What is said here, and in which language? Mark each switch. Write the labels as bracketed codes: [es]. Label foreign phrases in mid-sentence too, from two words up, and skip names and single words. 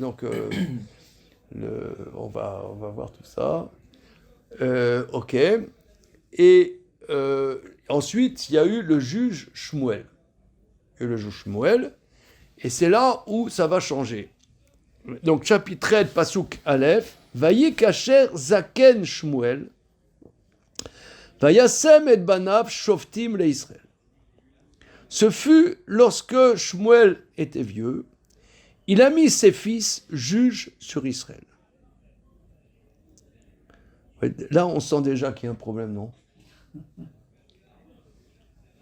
[fr] Donc, on va voir tout ça. Ok. Et ensuite, il y a eu le juge Shmuel. Et c'est là où ça va changer. Donc, chapitre 13, [he] פסוק א׳, ויהי כאשר זקן שמואל, וישם את בניו שופטים לישראל. [fr] Ce fut lorsque Shmuel était vieux, il a mis ses fils juges sur Israël. Là, on sent déjà qu'il y a un problème, non?